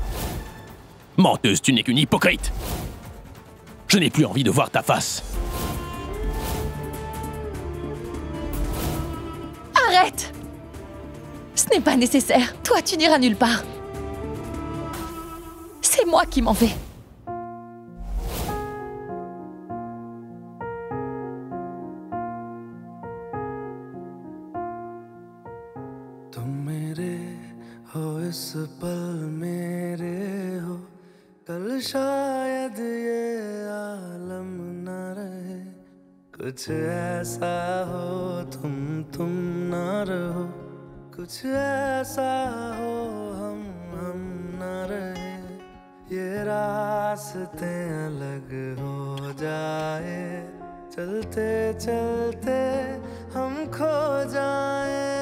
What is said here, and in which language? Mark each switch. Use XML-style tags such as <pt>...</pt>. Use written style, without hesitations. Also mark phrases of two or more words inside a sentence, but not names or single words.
<fr>Menteuse, tu n'es qu'une hypocrite. Je n'ai plus envie de voir ta face. Arrête! Ce n'est pas nécessaire. Toi, tu n'iras nulle part. C'est moi qui m'en vais.</fr> <hi>तुम मेरे हो इस पल मेरे हो कल शायद ये आलम न रहे कुछ ऐसा हो तुम ना रहो कुछ ऐसा हो हम ना रहे ये रास्ते अलग हो जाए चलते चलते हम खो जाए</hi>